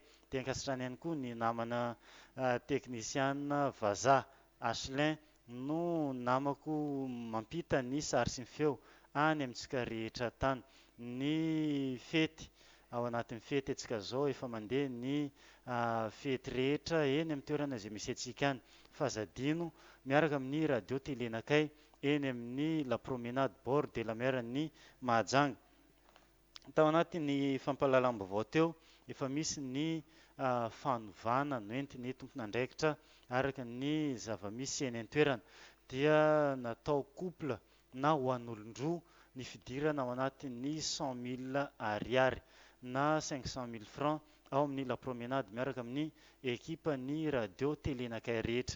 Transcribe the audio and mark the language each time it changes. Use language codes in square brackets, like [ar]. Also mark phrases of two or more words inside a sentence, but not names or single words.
[mg] Dia ankasitrahana ihany koa ny namana teknisiana vazaha Asselin no namako mampita ny sary sy ny feo any amintsika rehetra tany. Ny fety ao anatin'ny fety antsika zao efa mandeha ny fety rehetra eny amin'ny toerana izay misy antsika any. Fazadino miaraka amin'ny radio telenakay eny amin'ny [fr] la promenade bord de la mer [mg] ny Mahajanga. Tao anatin'ny fampahalalam-baovao teo efa misy ny fanovana noentin'ny tompon'andraikitra araka ny zava-misy eny an-toerana. Dia natao couple na ho an'olon-droa ny fidirana ao anatin'ny 100 000 ariary na 500 000 francs ao amin'ny [fr] la promenade [mg] miaraka amin'ny ekipa ny radio telenakay rehetra.